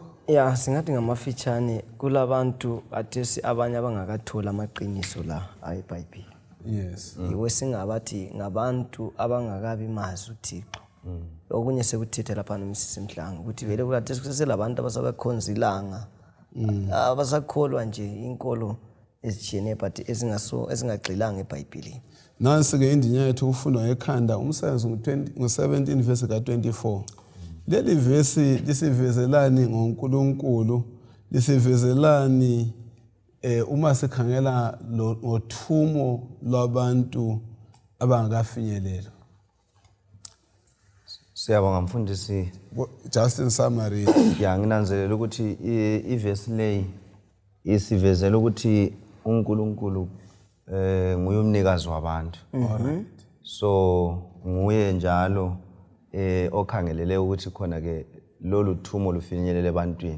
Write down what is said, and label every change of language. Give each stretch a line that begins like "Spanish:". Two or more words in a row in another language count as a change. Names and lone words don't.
North Ndebele: Yeah, singathi ngamafitshane kulabantu athesi abanye abangakathola amaqiniso la ayiBhayibheli.
English: Yes.
North Ndebele: Yiwe singabathi ngabantu abangakabi mazi uThixo. Okunye sekuthethe lapha nomsisi Mhlanga ukuthi vele kulathesi kuselabantu abasabekhonza ilanga. Abasakholwa nje inkolo ezijene but ezingagxilanga eBhayibhelini. Nansi ke indinya yethu ukufunda ngekhanda umsebenzi ngo-17 verse ka-24. Leli verse lisivezelani ngoNkulunkulu, lisivezelani uma sikhangela ngothumo lwabantu abangakafinyelelwa. Siyabonga mfundisi.
English: Just in summary.
North Ndebele: Ya nginanzelela ukuthi iverse leyi isivezela ukuthi uNkulunkulu nguye umnikazi wabantu.
English: Alright.
North Ndebele: So nguye njalo okhangelele ukuthi khona ke lolu thumo lufinyelele ebantwini.